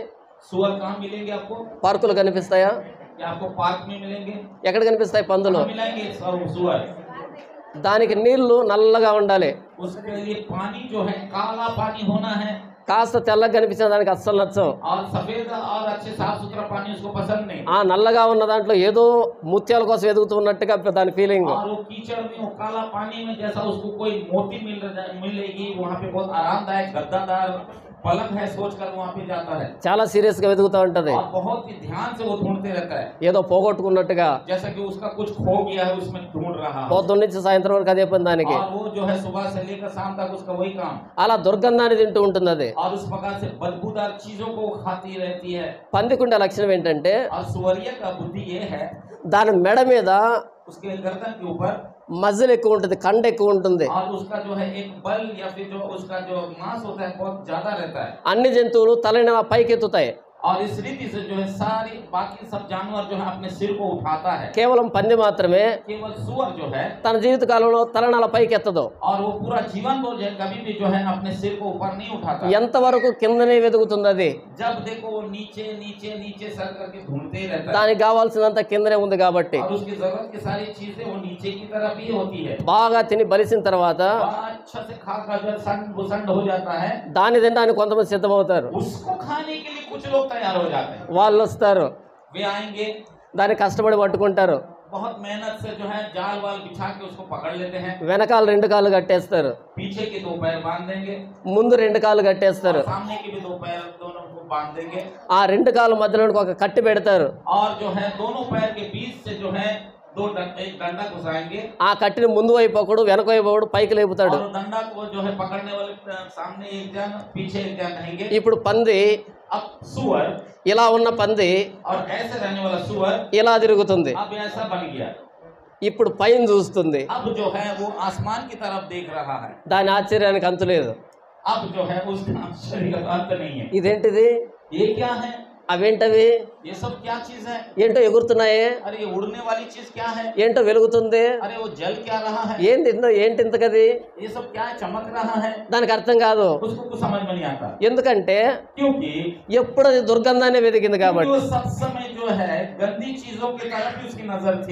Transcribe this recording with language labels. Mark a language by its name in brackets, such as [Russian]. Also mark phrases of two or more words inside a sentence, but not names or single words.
[Hindi] सुअर कहाँ मिलेंगे आपको? [Telugu] పార్కులు కనిపిస్తాయా? [Hindi] या आपको पार्क में मिलेंगे? [Telugu] ఎక్కడ కనిపిస్తాయి పందులు? [Hindi] कहाँ मिलेंगे सुअर? [Telugu] దానికి నీళ్లు నల్లగా ఉండాలి. [Hindi] उसके लिए पानी जो है काला पानी होना है. [Telugu] కాస్త తెల్లగా కనిపించిన దానికి అస్సలు నచ్చవు. [Hindi] और सफेद और अच्छे साफ सुथरा पानी उसको पसंद नहीं. [Telugu] ఆ నల్లగా ఉన్న దాంట్లో ఏదో ముత్యాల కోసం ఎదుగుతున్నట్టుగా దాని ఫీలింగ్. [Hindi] और वो कीचड़ में वो काला पानी में जैसा उसको कोई मोती मिलेगी, वहाँ पे बहुत आरामदायक गद्दादार पलंग है सोचकर वहाँ पे जाता है. [Telugu] చాలా సీరియస్ గా వెతుకుతూ ఉంటది. [Hindi] और बहुत ही ध्यान से वो ढूंढते रहता है, [Telugu] ఏదో పోగొట్టుకున్నట్టుగా. [Hindi] जैसा कि उसका कुछ खो गया है उसमें ढूंढ रहा है. [Telugu] పొద్దున్న నుంచి సాయంత్రం వరకు అదే పని దానికి. [Hindi] और वो जो है सुबह से लेकर शाम तक उसका वही काम. [Telugu] అలా దుర్గంధాన్ని తింటూ ఉంటుంది అది. [Hindi] और उस प्रकार से बदबूदार चीजों को वो खाती रहती है. [Telugu] పందికుండే లక్షణం ఏంటంటే [Hindi] और सुअरिया का बुद्धि ये है, [Telugu] దాని మెడ మీద [Hindi] उसके गर्दन के ऊपर [Telugu] మజిల్ ఎక్కువ ఉంటుంది, కండ ఎక్కువ ఉంటుంది. [Hindi] और उसका जो है एक बल या फिर जो उसका जो मांस होता है बहुत ज्यादा रहता है. [Telugu] అన్ని జంతువులు తలని అలా పైకెత్తుతాయి. [Hindi] और इस रीति से जो है सारी बाकी सब जानवर जो है अपने सिर को उठाता है, [Telugu] కేవలం పంది మాత్రమే [Hindi] केवल सुअर जो है [Telugu] తన జీవిత కాలంలో తలను అలా పైకి ఎత్తదు. [Hindi] और वो पूरा जीवन को जो है कभी भी जो है अपने सिर को ऊपर नहीं उठाता। [Telugu] ఎంతవరకు కిందనే వెతుకుతుంది అది. [Hindi] जब देखो वो नीचे नीचे नीचे सर करके ढूंढते ही रहता है, [Telugu] దానికి కావాల్సినంత కిందనే ఉంది కాబట్టి [Hindi] और उसकी जरूरत की सारी चीजें वो नीचे की तरफ ही होती है। [Telugu] బాగా తిని బలిసిన తర్వాత [Hindi] बड़ा अच्छा से खाकर जब संड बुसंड हो जाता है, [Telugu] దాన్ని తినడానికి కొంతమంది సిద్ధమవుతారు. [Hindi] उसको खाने के लिए कुछ लोग तैयार हो जाते हैं। [Telugu] వాళ్ళు వస్తారు, [Hindi] वे आएंगे, [Telugu] దాన్ని కష్టపడి పట్టుకుంటారు, [Hindi] बहुत मेहनत से जो है जाल वाल बिछा के उसको पकड़ लेते हैं, [Telugu] వెనకాల 2 కాళ్ళు కట్టేస్తారు, [Hindi] पीछे के 2 पैर बांध देंगे, [Telugu] ముందు 2 కాళ్ళు కట్టేస్తారు. [Hindi] और सामने के भी 2 पैर दोनों को बांध देंगे, [Telugu] ఆ 2 కాళ్ళ మధ్యలో ఒక కట్టి పెడతారు. [Hindi] और जो है दोनों पैर के बीच से जो है एक डंडा घुसाएंगे, [Telugu] ఆ కట్టిని ముందు వైపు ఒకడు వెనక వైపు ఒకడు పైకి లేపుతాడు. [Hindi] और डंडा को जो है पकड़ने वाले सामने एक जन पीछे एक जन रहेंगे। [Telugu] ఇప్పుడు పంది [Hindi] अब सुअर, [Telugu] ఇలా ఉన్న పంది [Hindi] और ऐसे रहने वाला सुअर [Telugu] ఇలా తిరుగుతుంది. [Hindi] अब ऐसा बन गया, [Telugu] ఇప్పుడు పైన చూస్తుంది. [Hindi] अब जो है वो आसमान की तरफ देख रहा है। [Telugu] దాని ఆశ్చర్యానికి అంతు లేదు. [Hindi] अब जो है उसका आश्चर्य का अंत नहीं है। [Telugu] ఇదేంటిది, [Hindi] ये क्या है, [Telugu] అవేంటవి, [Hindi] ये सब क्या चीज है, [Telugu] ఏంటో ఎగురుతున్నాయి, [Hindi] अरे ये उड़ने वाली चीज क्या है, [Telugu] ఏంటో వెలుగుతుంది, [Hindi] अरे वो जल क्या रहा है, [Telugu] ఏంటి ఇంతకది, [Hindi] ये सब क्या है, चमक रहा है, [Telugu] దానికి అర్థం కాదు. [Hindi] उसको कुछ समझ में नहीं आता। [Telugu] ఎందుకంటే [Hindi] क्योंकि [Telugu] ఎప్పుడు అది దుర్గంధాన్ని వెతికింది కాబట్టి. [Hindi] वो सब समय जो है गंदी चीजों की तरफ ही उसकी नजर थी।